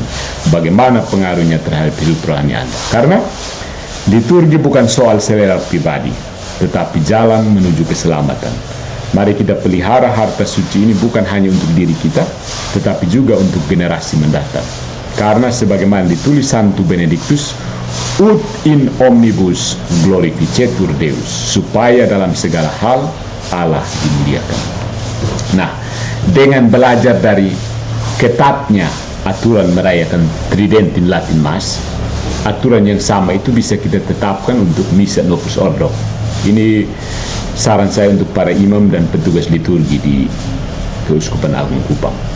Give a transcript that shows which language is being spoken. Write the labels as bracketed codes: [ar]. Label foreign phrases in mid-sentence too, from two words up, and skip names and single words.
[id] Bagaimana pengaruhnya terhadap hidup rohani Anda? Karena liturgi bukan soal selera pribadi, tetapi jalan menuju keselamatan. Mari kita pelihara harta suci ini bukan hanya untuk diri kita, tetapi juga untuk generasi mendatang. Karena sebagaimana ditulis Santo Benediktus, [la] ut in omnibus glorificetur Deus, [id] supaya dalam segala hal Allah dimuliakan. Nah, dengan belajar dari ketatnya aturan merayakan Tridentin Latin Mass, aturan yang sama itu bisa kita tetapkan untuk Misa Novus Ordo. Ini saran saya untuk para imam dan petugas liturgi di Keuskupan Agung Kupang.